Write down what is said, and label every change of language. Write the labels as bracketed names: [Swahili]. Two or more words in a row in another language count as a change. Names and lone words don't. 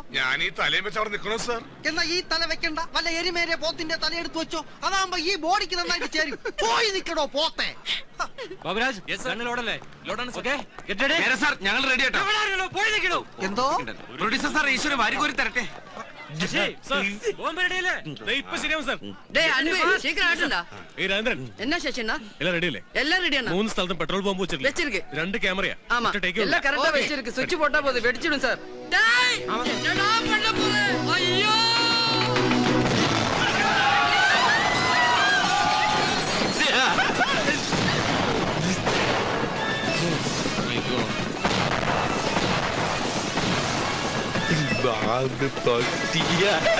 [Malayalam] ഞാൻ ഈ തലയും വെച്ച് അവിടെ നിൽക്കണോ സാർ? എന്നാ ഈ തല വെക്കണ്ട, വല്ല എരിമേരെ പോത്തിന്റെ തലയെടുത്ത് വെച്ചോ. അതാകുമ്പോ ഈ ബോഡിക്ക് നന്നായിട്ട് ചേരും. പോയി നിൽക്കടോ പോത്തെ. ഞങ്ങൾ റെഡി ആട്ടോ. എന്തോ [English] producer sir [Malayalam] ഈശ്വരൻ വാരികോരി തരട്ടെ. [Tamil] என்ன சேஷனா எல்லாம் ரெடி இல்ல? எல்லாம் ரெடியானா? 3 ஸ்தலத்தும் [English] petrol pump [Tamil] வச்சிருக்கு. 2 கேமரா. ஆமா எல்லாம் கரெக்ட்டா வச்சிருக்கு. சுவிட்ச் போட்டா போதும், வெடிச்சிடும் சார். டேய் என்னடா பண்ண போற? ஐயோ Bago tortilla.